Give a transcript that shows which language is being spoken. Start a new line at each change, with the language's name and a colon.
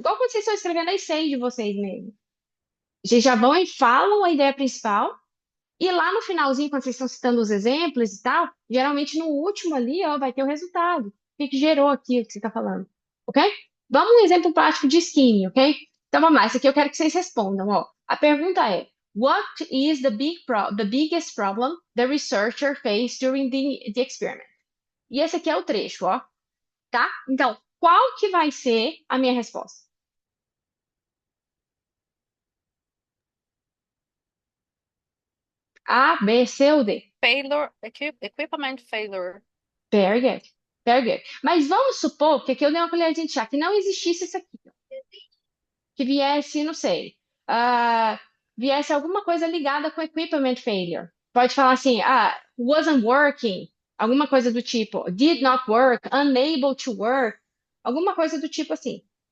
Portuguese: Igual quando vocês estão escrevendo a essay de vocês mesmo. Vocês já vão e falam a ideia principal e lá no finalzinho, quando vocês estão citando os exemplos e tal, geralmente no último ali, ó, vai ter o resultado. O que que gerou aqui o que você está falando, ok? Vamos um exemplo prático de skimming, ok? Então vamos lá, isso aqui eu quero que vocês respondam, ó. A pergunta é:
English: What is the biggest problem the researcher faced during the experiment?
Portuguese: E esse aqui é o trecho, ó, tá? Então, qual que vai ser a minha resposta? A, B, C ou D?
English: Failure, equipment failure. Very good. Very good.
Portuguese: Mas vamos supor que aqui eu dei uma colherzinha de chá, que não existisse isso aqui. Que viesse, não sei, ah, viesse alguma coisa ligada com equipment failure. Pode falar assim,
English: wasn't working,
Portuguese: alguma coisa do tipo,
English: did not work, unable to work,
Portuguese: alguma coisa do tipo assim.